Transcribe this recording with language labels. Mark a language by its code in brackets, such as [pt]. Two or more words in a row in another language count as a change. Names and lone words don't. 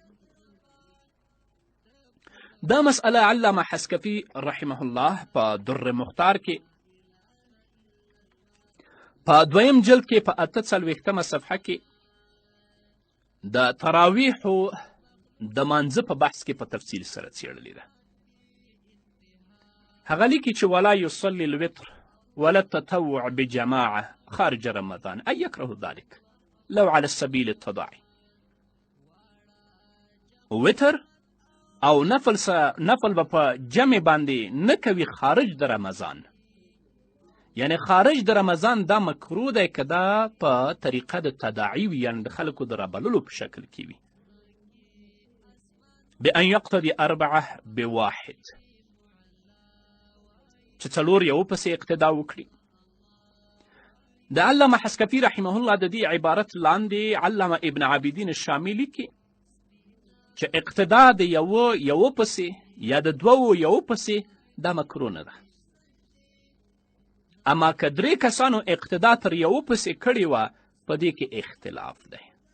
[ps] دا مسئله علامه حسکفي [ar] رحمه الله [ps] په در مختار کې په دویم جلد کې په 48مه صفحه کې د تراویحو د مانځه په بحث کې په تفصیل سره څیړلې ده. هغه لیکي چې [ar] ولا یصلي الوتر ولا التطوع بجماعه خارج رمضان أن يكره ذلك لو على السبيل التضاعي. [ps] وتر او نفل به په جمع باندې نه کوي خارج د رمضان، یعنی خارج د رمضان دا مکروه دی که دا په طریقه د تداعي وي، یعنی د خلکو د رابللو په شکل کې وي. [ar] بأن يقتدي 4 بواحد [ps] چې څلور یو پسې اقتدا وکړي. د علامه حسکفي [ar] رحمه الله [ps] د دې عبارت لاندې علامه ابن عابدین الشامی لیکي چې اقتدا د یو پسې یا د دوو یو پسې دا مکروه نه ده، اما که درې کسانو اقتدا تر یو پسې کړې وه په دې کې اختلاف دی.